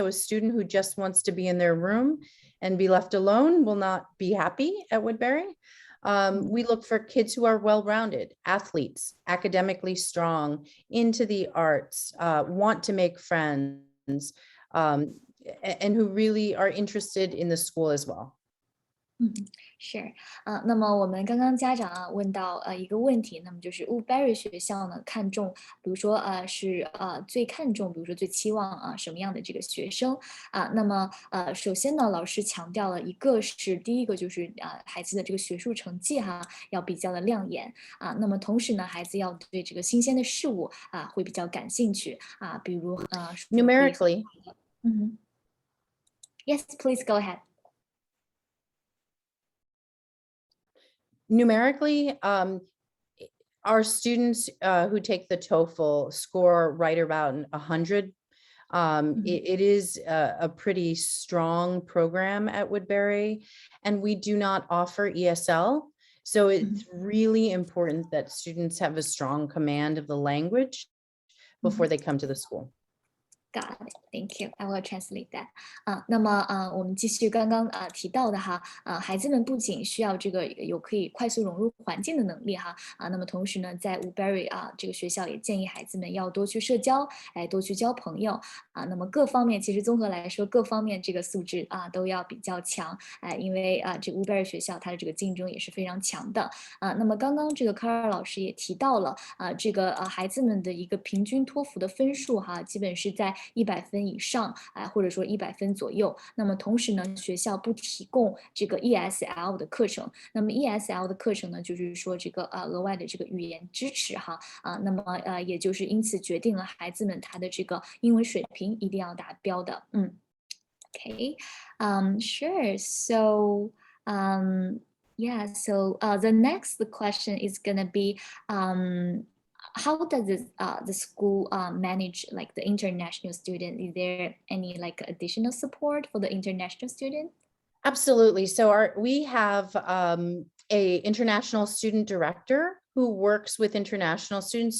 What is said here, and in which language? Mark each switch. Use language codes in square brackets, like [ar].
[en] So a student who just wants to be in their room and be left alone will not be happy at Woodberry. We look for kids who are well-rounded, athletes, academically strong, into the arts, want to make friends, and who really are interested in the school as well. [zh] 是那么我们刚刚家长问到一个问题，那么就是 Woodberry 学校呢看重，比如说是最看重，比如说最期望什么样的这个学生那么首先呢，老师强调了一个是第一个就是孩子的这个学术成绩要比较的亮眼那么同时呢，孩子要对这个新鲜的事物会比较感兴趣比如 [en] numerically. Yes, please go ahead. Numerically, our students who take the TOEFL score right around 100. It is a pretty strong program at Woodberry, and we do not offer ESL. So it's really important that students have a strong command of the language before they come to the school. Got it. Thank you. I will translate that. [zh] 那么我们继续刚刚提到的孩子们不仅需要这个有可以快速融入环境的能力那么同时呢，在 Woodberry 这个学校也建议孩子们要多去社交，多去交朋友那么各方面其实综合来说，各方面这个素质都要比较强因为这个 Woodberry 学校它的这个竞争也是非常强的那么刚刚这个 Carla 老师也提到了这个孩子们的一个平均托福的分数基本是在100分以上或者说100分左右那么同时呢学校不提供这个 ESL 的课程那么 ESL 的课程呢就是说这个额外的这个语言支持那么也就是因此决定了孩子们他的这个英文水平一定要达标的 [en] Okay, sure. So, yeah. So the next question is gonna be, how does the school manage like the international student? Is there any like additional support for the international student? Absolutely. So we have a international student director who works with international students.